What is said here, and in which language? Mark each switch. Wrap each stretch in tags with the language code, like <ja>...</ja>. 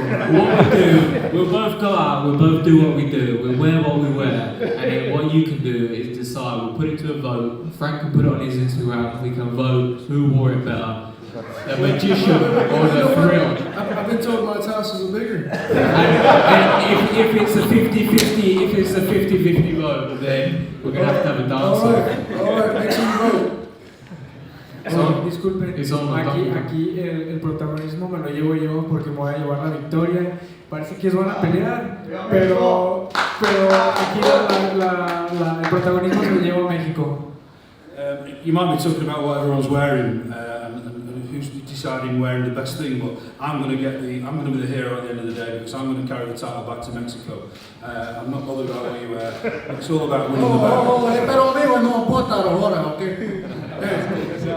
<en>What we do, we'll both go out, we'll both do what we do, we'll wear what we wear, and then what you can do is decide, we'll put it to a vote, Frank can put it on his Instagram, we can vote who wore it better, the magician or the thrill. I've been told my tassels are bigger. And if it's a 50-50 vote, then we're going to have a dance. All right, make sure you vote.</en> <es>Disculpen, aquí el protagonismo me lo llevo yo porque me voy a llevar la victoria. Parece que es buena pelear, pero aquí el protagonismo se lo llevo a México.</es> <en>You might be talking about what everyone's wearing and who's deciding wearing the best thing, but I'm going to be the hero at the end of the day, because I'm going to carry the title back to Mexico. I'm not bothered about what you wear. It's all about winning the battle.</en> <es>Pero amigo, no aporta ahora, okay?</es>